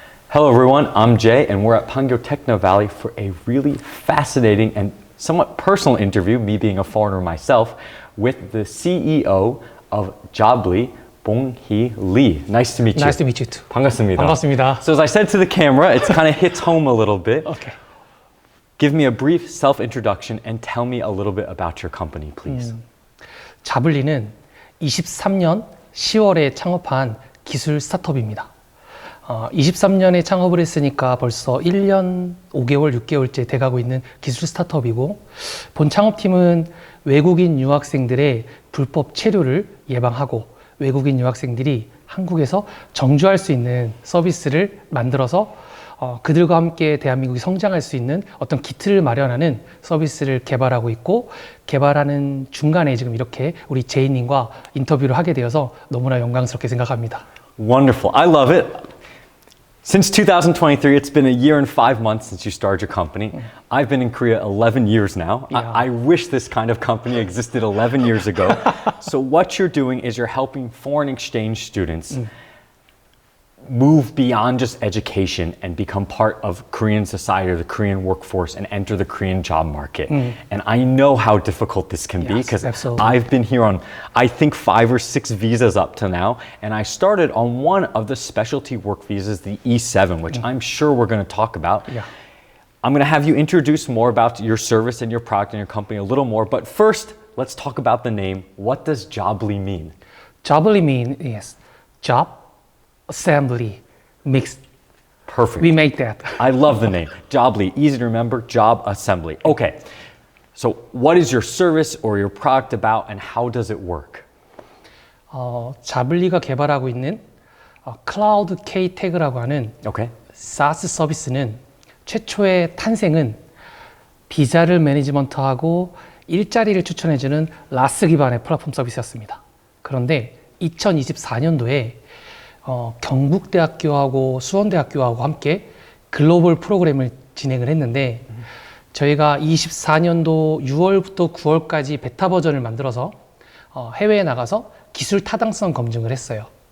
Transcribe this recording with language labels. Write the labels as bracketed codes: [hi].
[en] Hello everyone, I'm Jay and we're at Pangyo Techno Valley for a really fascinating and somewhat personal interview, me being a foreigner myself, with the CEO of Jobly, Bong-hee Lee. Nice to meet you. Nice to meet you too. [ko] 반갑습니다. 반갑습니다. [en] So as I said to the camera, it kind of hits home a little bit. Okay. Give me a brief self-introduction and tell me a little bit about your company, please. [ko] 자블리는 23년 10월에 창업한 기술 스타트업입니다. 23년에 창업을 했으니까 벌써 1년 5개월, 6개월째 돼가고 있는 기술 스타트업이고, 본 창업팀은 외국인 유학생들의 불법 체류를 예방하고 외국인 유학생들이 한국에서 정주할 수 있는 서비스를 만들어서 그들과 함께 대한민국이 성장할 수 있는 어떤 기틀을 마련하는 서비스를 개발하고 있고, 개발하는 중간에 지금 이렇게 우리 제이님과 인터뷰를 하게 되어서 너무나 영광스럽게 생각합니다. [en] Wonderful. I love it. Since 2023, it's been a year and 5 months since you started your company. I've been in Korea 11 years now. Yeah. I wish this kind of company existed 11 years ago. So what you're doing is you're helping foreign exchange students move beyond just education and become part of Korean society or the Korean workforce and enter the Korean job market. And I know how difficult this can be because I've been here on, I think, 5 or 6 visas up to now. And I started on one of the specialty work visas, the E7, which I'm sure we're going to talk about. Yeah. I'm going to have you introduce more about your service and your product and your company a little more. But first, let's talk about the name. What does Jobly mean? Jobly means yes, job, assembly, mixed. Perfect. We make that. I love the name. Jobly, easy to remember, job assembly. Okay, so what is your service or your product about and how does it work? [ko] 자블리가 개발하고 있는 클라우드 K-태그라고 하는 [en] Okay. [ko] SaaS 서비스는 최초의 탄생은 비자를 매니지먼트하고 일자리를 추천해주는 라스 기반의 플랫폼 서비스였습니다. 그런데 2024년도에 경북대학교하고 수원대학교하고 함께 글로벌 프로그램을 진행을 했는데, 저희가 24년도 6월부터 9월까지 베타 버전을 만들어서 해외에 나가서 기술 타당성 검증을 했어요.